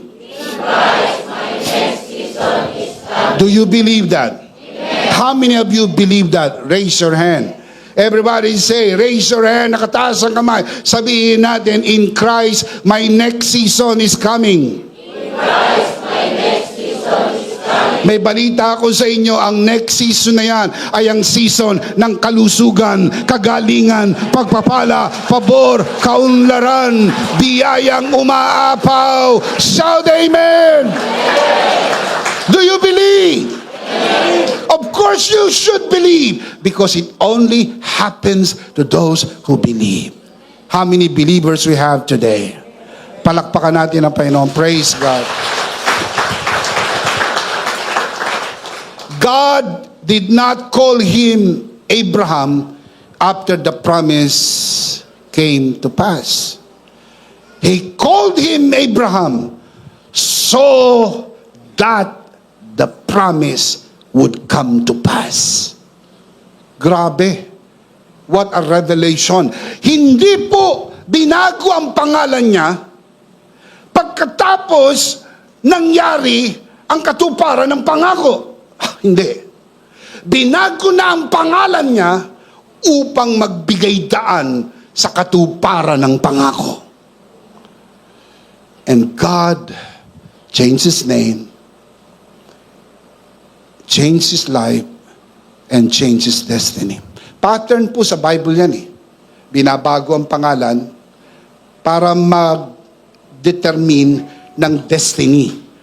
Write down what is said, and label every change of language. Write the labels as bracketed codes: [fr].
[en] In Christ, my next season is coming. Do you believe that? Amen. How many of you believe that? Raise your hand. Everybody say, raise your hand, [tl] nakataas ang kamay. Sabihin natin, [en] in Christ, my next season is coming. In Christ, my next season is coming. [tl] May balita ako sa inyo, ang next season na yan ay ang season ng kalusugan, kagalingan, pagpapala, pabor, kaunlaran, biyayang umaapaw. [en] Shout amen! Do you believe? Of course you should believe, because it only happens to those who believe. How many believers we have today? [tl] Palakpakan natin ang Panginoon. [en] Praise God. God did not call him Abraham after the promise came to pass. He called him Abraham so that the promise would come to pass. Grabe. What a revelation. [tl] Hindi po binago ang pangalan niya pagkatapos nangyari ang katuparan ng pangako. Hindi. Binago na ang pangalan niya upang magbigay daan sa katuparan ng pangako. [en] And God changed his name, changed his life, and changed his destiny. [tl] Pattern po sa Bible yan eh. Binabago ang pangalan para mag-determine ng destiny.